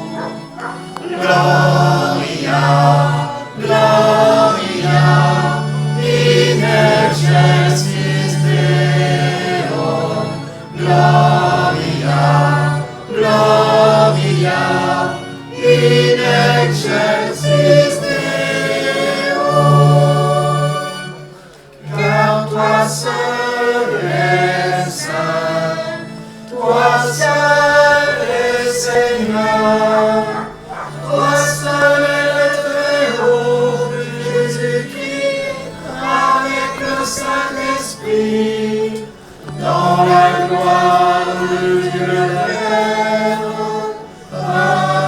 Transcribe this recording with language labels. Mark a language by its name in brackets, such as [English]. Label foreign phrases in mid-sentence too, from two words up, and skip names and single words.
[Latin] Gloria, Gloria, in excelsis Deo. Gloria, Gloria, in excelsis Deo. [French] Toi seul es saint, toi seul es Seigneur, toi seul es le Très-Haut, Jésus-Christ, avec le Saint-Esprit, dans la gloire de Dieu le Père.